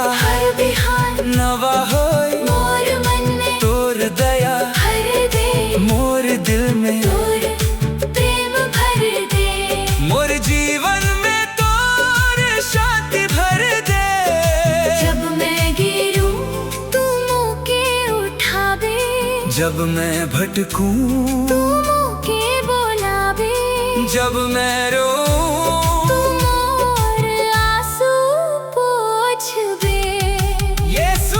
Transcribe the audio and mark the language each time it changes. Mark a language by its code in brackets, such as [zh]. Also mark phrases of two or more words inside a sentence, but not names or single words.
[hne] हर बिहान नवा होए। मोर मन में तोर दया भर दे, मोर दिल में तोर प्रेम भर दे। मोर जीवन में तोर शांति भर दे। जब मैं गिरूं तू मोके उठावे। जब मैं भटकूं, तू मोके बोलावे। जब मैं रोऊं, तू मोर आंसू पोंछबे। यीशु